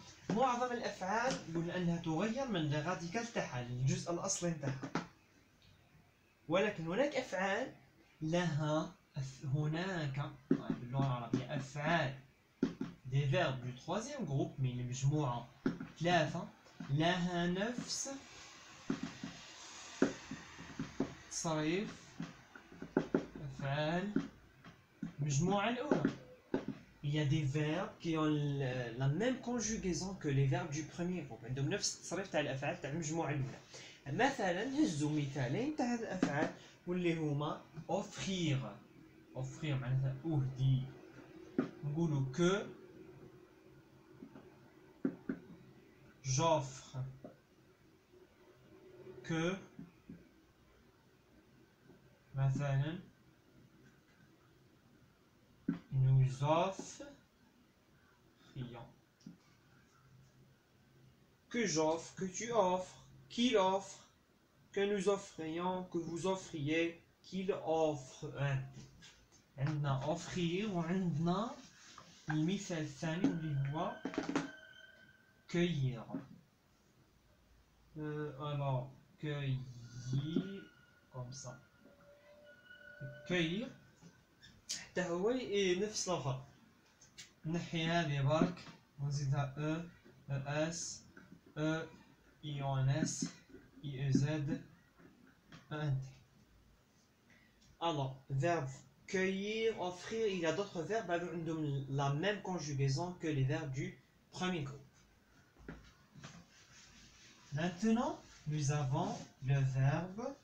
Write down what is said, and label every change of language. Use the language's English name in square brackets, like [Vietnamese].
[Arabic] معظم الأفعال قلنا أنها تغير من الراديكال تاعها الجزء الأصلي تاعها، ولكن هناك أفعال لها هناك باللغة العربية أفعال [French] des verbes du troisième groupe [Arabic] من المجموعة ثلاثة لها نفس تصريف أفعال المجموعة الأولى. [French] Il y a des verbes qui ont la même conjugaison que les verbes du premier groupe. [Arabic] عندهم نفس التصريف تاع الأفعال تاع المجموعة الأولى. مثلا هزوا مثالين تاع هذه الأفعال واللي هما offrir. offrir معناتها أهدي. نقولوا [French] que j'offre. que [Arabic] مثلا [French] nous offrions. Que j'offre, que tu offres, qu'il offre, que nous offrions, que vous offriez, qu'il offre. [Arabic] عندنا offrir وعندنا المثال الثاني اللي هو cueillir. [French] Alors cueillir comme ça. [Arabic] cueillir حتى هو نفس الفرق. نحي هذه برك ونزيدها اس IONS IEZ ENT. [French] Alors, verbe cueillir, offrir, il y a d'autres verbes avec la même conjugaison que les verbes du premier groupe. Maintenant, nous avons le verbe